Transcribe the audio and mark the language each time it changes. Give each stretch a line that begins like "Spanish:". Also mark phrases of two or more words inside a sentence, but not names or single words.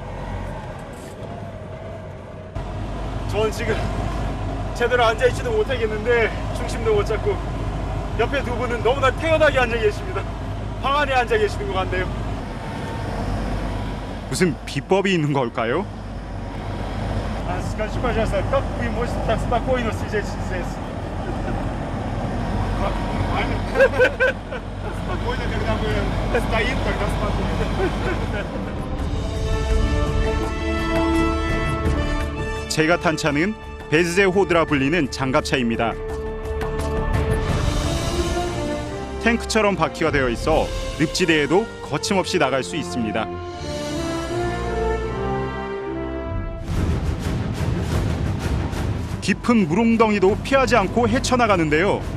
Korean: 저는 지금 제대로 앉아있지도 못하겠는데 중심도 못 잡고 옆에 두 분은 너무나 태연하게 앉아 계십니다. 방 안에 앉아 계시는 것 같네요. 무슨 비법이 있는 걸까요?
Russian: Скажите, пожалуйста, как вы можете так спокойно сидеть здесь? Спокойно, когда мы стоим, тогда спокойно.
Korean: 제가 탄 차는 베즈제호드라 불리는 장갑차입니다. 탱크처럼 바퀴가 되어 있어 늪지대에도 거침없이 나갈 수 있습니다. 깊은 물웅덩이도 피하지 않고 헤쳐나가는데요.